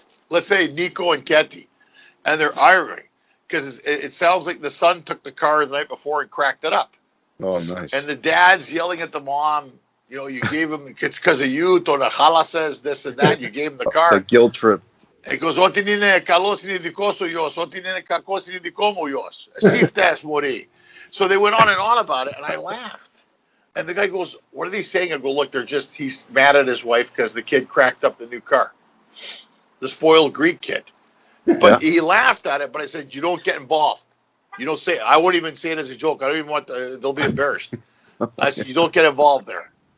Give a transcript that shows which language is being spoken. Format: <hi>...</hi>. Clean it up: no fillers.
<en>Let's say Nico and Ketty, and they're arguing because it sounds like the son took the car the night before and cracked it up. Oh, nice. And the dad's yelling at the mom, you know, you gave him, it's because of you, Tonachala says this and that, you gave him the car. The guilt trip.</en> <el>He goes, "Ό,τι είναι καλό είναι δικό σου γιος, ό,τι είναι κακό είναι δικό μου γιος. Εσύ φταίς, μωρή."</el> <en>So they went on about it, and I laughed. And the guy goes, "What are they saying?" I go, "Look, he's mad at his wife because the kid cracked up the new car. The spoiled Greek kid." But he laughed at it. But I said, you don't get involved. You don't say. I wouldn't even say it as a joke. I don't even want. They'll be embarrassed. I said, you don't get involved there.</en>